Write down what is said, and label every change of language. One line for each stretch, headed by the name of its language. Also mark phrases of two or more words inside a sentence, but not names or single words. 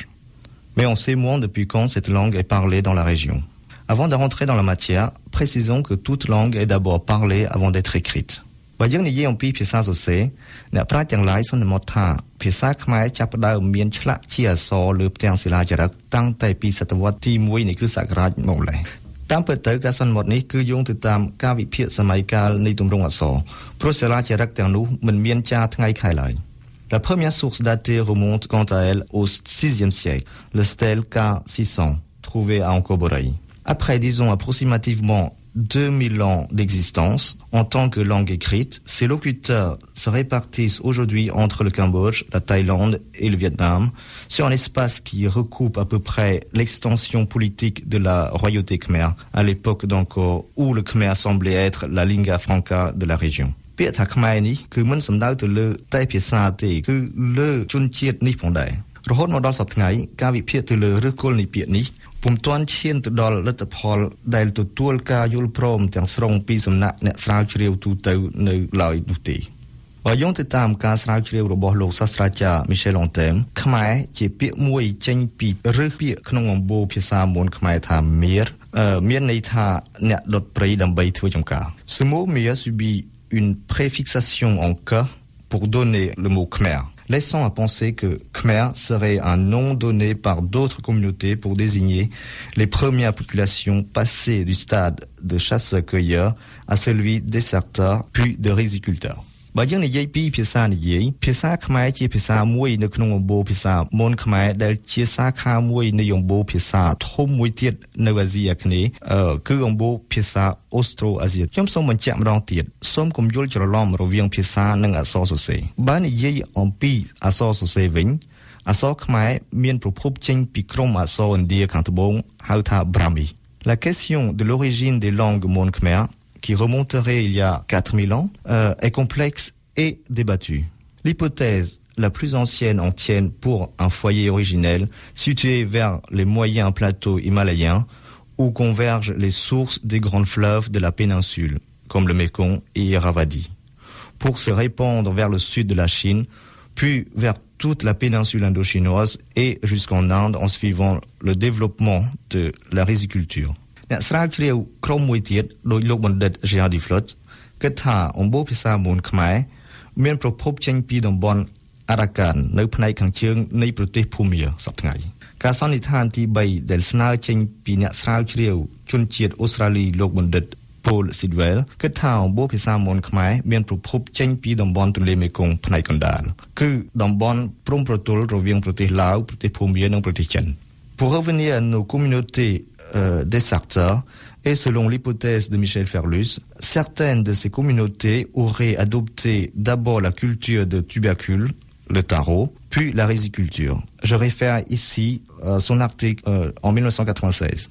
French: Mais on sait moins depuis quand cette langue est parlée dans la région. Avant de rentrer dans la matière, précisons que toute langue est d'abord parlée avant d'être écrite.
Khmer: បើយើងនិយាយអំពីភាសាសរសេរអ្នកប្រាជ្ញទាំងឡាយសន្មតថាភាសាខ្មែរចាប់ផ្ដើមមានឆ្លាក់ជាអក្សរលើផ្ទាំងសិលាចារឹកតាំងតែពីសតវត្សទី1នៃគ្រិស្តសករាជមកម្ល៉េះតាមពិតទៅការសន្មតនេះគឺយោងទៅតាមការវិភាគសម័យកាលនៃទម្រង់អក្សរព្រោះសិលាចារឹកទាំងនោះមិនមានចារថ្ងៃខែឡើយ
French: La première source datée remonte quant à elle au VIe siècle, le stèle K600, trouvé à Ankoborei. Après, disons, approximativement 2000 ans d'existence, en tant que langue écrite, ces locuteurs se répartissent aujourd'hui entre le Cambodge, la Thaïlande et le Vietnam, sur un espace qui recoupe à peu près l'extension politique de la royauté khmer, à l'époque d'Angkor, où le khmer semblait être la
Latin: lingua franca
French: de la région.
Khmer: ពាក្យថាខ្មែរនេះគឺមិនសំដៅទៅលើតែភាសាទេគឺលើជនជាតិនេះផងដែររហូតមកដល់សប្តាហ៍ថ្ងៃការវិភាគទៅលើឫសគល់នៃពាក្យនេះពុំទាន់ឈាន ទៅដល់លទ្ធផលដែលទទួលការយល់ព្រមទាំងស្រុងពីសំណាក់អ្នកស្រាវជ្រាវទូទៅនៅឡើយនោះទេបើ យោងទៅតាមការស្រាវជ្រាវរបស់លោកសាស្ត្រាចារ្យ Michel Anthem ខ្មែរជាពាក្យមួយចេញពីឫសពាក្យក្នុងអំបូរភាសាមូលខ្មែរថាមៀរមានន័យថាអ្នកដុតព្រៃដើម្បីធ្វើចំការ
French: Ce mot mia subit une préfixation en ka pour donner le mot khmer, laissant à penser que khmer serait un nom donné par d'autres communautés pour désigner les premières populations passées du stade de chasseurs-cueilleurs à celui des deserteurs puis de riziculteurs.
Khmer: បើយើងនិយាយពីភាសាខ្មែរជាភាសាមួយនៅក្នុងអំបូរភាសាមនខ្មែរដែលជាសាខាមួយនៃអំបូរភាសាធំមួយទៀតនៅអាស៊ីអាគ្នេយ៍គឺអំបូរភាសាអូស្ត្រូអាស៊ីខ្ញុំសូមបញ្ជាក់ម្ដងទៀតសូមកុំយល់ច្រឡំរវាងភាសានិងអក្សរសរសេរបើនិយាយអំពីអក្សរសរសេរវិញអក្សរខ្មែរមានប្រភពចេញពីក្រុមអក្សរឥណ្ឌាខាងត្បូងហៅថា Brahmi.
French: La question de l'origine des langues mon khmer qui remonterait il y a 4000 ans, est complexe et débattue. L'hypothèse la plus ancienne en tienne pour un foyer originel situé vers les moyens plateaux himalayens où convergent les sources des grands fleuves de la péninsule, comme le Mékong et Irrawaddy, pour se répandre vers le sud de la Chine, puis vers toute la péninsule indo-chinoise et jusqu'en Inde en suivant le développement de la riziculture.
Khmer: អ្នកស្រាវជ្រាវក្រុមមួយទៀតដោយលោកបណ្ឌិត Gérard Duflot គិតថាអំបូរភាសាមូលខ្មែរមានប្រភពចេញពីតំបន់អារ៉ាកាន នៅផ្នែកខាងជើងនៃប្រទេសភូមាសប្តាហ៍ថ្ងៃការសន្និដ្ឋានទី3ដែលស្នើចេញពីអ្នកស្រាវជ្រាវជនជាតិអូ ស្ត្រាលីលោកបណ្ឌិត Paul Sidwell គិតថាអំបូរភាសាមូលខ្មែរមានប្រភពចេញពីតំបន់ទន្លេមេគង្គផ្នែកកណ្ដាលគឺតំបន់ព្រំប្រទល់រវាងប្រទេសឡាវប្រទេសភូមានិងប្រទេសចិន
French: Pour revenir à nos communautés deserteurs, et selon l'hypothèse de Michel Ferlus, certaines de ces communautés auraient adopté d'abord la culture de tubercules, le tarot, puis la riziculture. Je réfère ici son article en 1996.